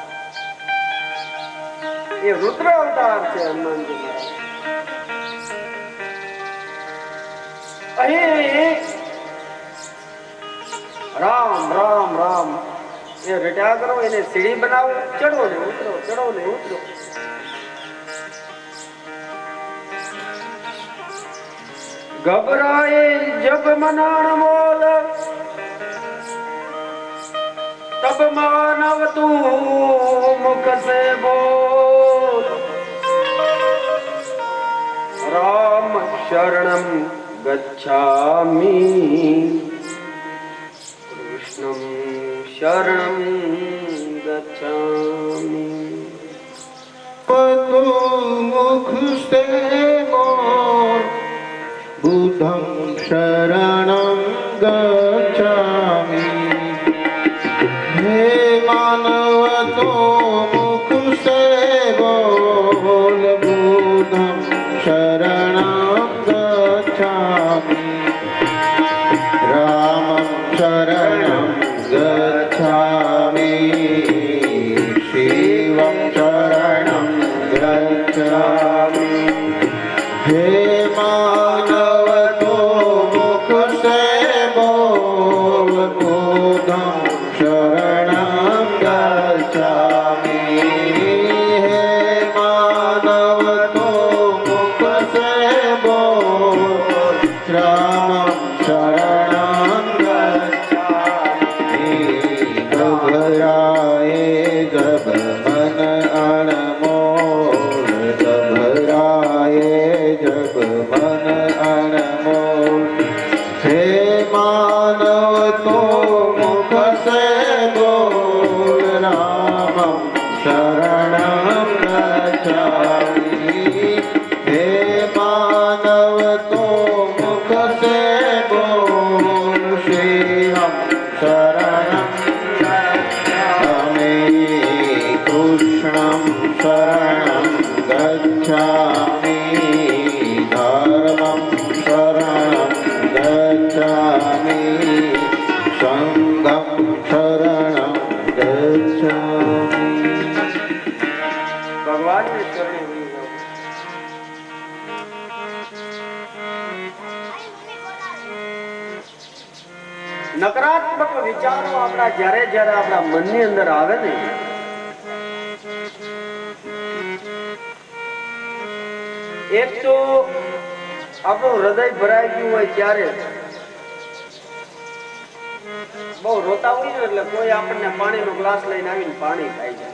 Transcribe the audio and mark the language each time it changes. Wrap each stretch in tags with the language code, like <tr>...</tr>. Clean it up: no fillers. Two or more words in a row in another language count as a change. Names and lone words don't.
<gu>એ રુદ્ર અવતાર છે હનુમાનજી મહારાજ. અહીં રામ રામ રામ એ રટ્યા કરો, એને સીડી બનાવો, ચડો ને ઉતરો, ચડો ને ઉતરો.</gu> <hi>घबराए जब मनाण मोल, तब मानव तू मुख से बोल.</hi> <pi>राम शरणं गच्छामि, कृष्णं शरणं गच्छामि.</pi> <hi>तू मुख से बोल,</hi> <pi>बुद्धं शरणं गच्छामि.</pi> <hi>हे मानव तो मुख से बोल,</hi> <pi>बुद्धं शरणं गच्छामि. रामं शरणं गच्छामि, शिवं शरणं गच्छामि.</pi> <hi>हे मानव तो मुख से बोल,</hi> <pi>बुद्धं शरणं गच्छामि.</pi> <hi>हे मानव तो मुख से बोल,</hi> <pi>रामं शरणं गच्छामि.</pi> <hi>घबराए जब मन अनमोल, घबराए जब मन अनमोल. हे मानव तो मुख से बोल,</hi> <pi>रामं शरणं गच्छामि.</pi> <hi>हे मानव तो मुख से बोल,</hi> <pi>शिवं शरणं गच्छामि. कृष्णं शरणं गच्छामि. धर्मं शरणं गच्छामि. संघं शरणं गच्छामि.</pi> <gu>ભગવાન ને શરણે વહી જાઓ. નકારાત્મક વિચારો આપણા જ્યારે જ્યારે આપણા મનની અંદર આવે ને, એક તો આપણું હૃદય ભરાઈ ગયું હોય ત્યારે બહુ રોતા હોય ને, એટલે કોઈ આપણને પાણીનો ગ્લાસ લઈને આવીને પાણી ખાઈ જાય.</gu>